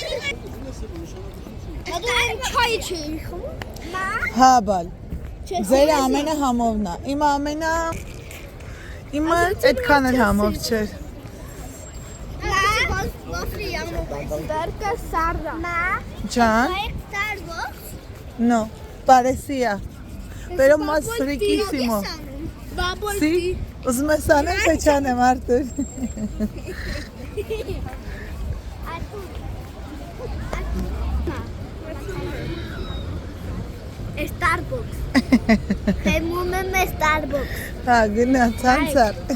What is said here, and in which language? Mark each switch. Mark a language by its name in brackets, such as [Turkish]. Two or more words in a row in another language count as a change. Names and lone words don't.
[Armenian] Չայ չի խմում։ Հա, բալ։ Ձերը ամենը համովն է, իմը այդքան էլ համով չէր։ Ջան, [Spanish] no, parecía, pero más riquísimo. Sí, [Armenian] ուզում ես անեմ, թե չանեմ, Արտուր։ Starbucks. Խմում եմ Starbucks։ Հա, գնա, ցանցար։